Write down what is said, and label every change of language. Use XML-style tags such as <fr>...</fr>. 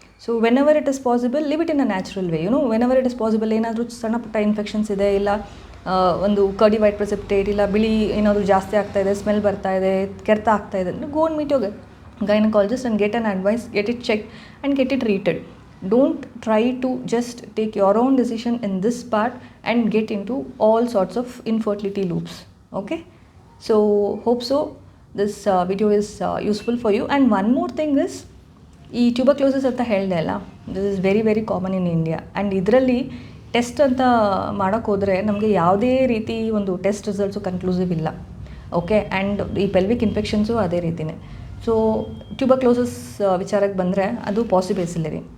<en>So whenever it is possible live it in a natural way. Whenever it is possible</en> <kn>ಏನಾದರೂ ಸಣ್ಣ ಪುಟ್ಟ infections ಇದೆ, ಇಲ್ಲ ಒಂದು ಕರ್ಡಿ ವೈಟ್ ಪ್ರೆಸಿಪಿಟೇಟ್, ಇಲ್ಲ ಬಿಳಿ ಏನಾದರೂ ಜಾಸ್ತಿ ಆಗ್ತಾಯಿದೆ, ಸ್ಮೆಲ್ ಬರ್ತಾಯಿದೆ, ಕೆರೆತ ಆಗ್ತಾಯಿದೆ ಅಂದರೆ</kn> <en>Go and meet your gynecologist and get an advice, get it checked and get it treated. Don't try to just take your own decision in this part and get into all sorts of infertility loops. Okay, so hope so this video is useful for you. And one more thing is</en> <kn>ಈ tuberculosis ಅಂತ ಹೇಳಿದೆ ಅಲ್ಲ,</kn> <en>This is very very common in India.</en> <kn>And ಇದರಲ್ಲಿ test ಅಂತ ಮಾಡೋಕ್ಕೆ ಹೋದರೆ ನಮಗೆ ಯಾವುದೇ ರೀತಿ ಒಂದು ಟೆಸ್ಟ್ ರಿಸಲ್ಟ್ಸು ಕನ್ಕ್ಲೂಸಿವ್ ಇಲ್ಲ. ಓಕೆ, ಆ್ಯಂಡ್ ಈ ಪೆಲ್ವಿಕ್ ಇನ್ಫೆಕ್ಷನ್ಸು ಅದೇ ರೀತಿಯೇ. ಸೊ ಟ್ಯೂಬರ್ಕ್ಲೋಸಿಸ್ ವಿಚಾರಕ್ಕೆ ಬಂದರೆ ಅದು ಪಾಸಿಬಲ್ಸ್ ಇಲ್ಲ ರೀ.</kn>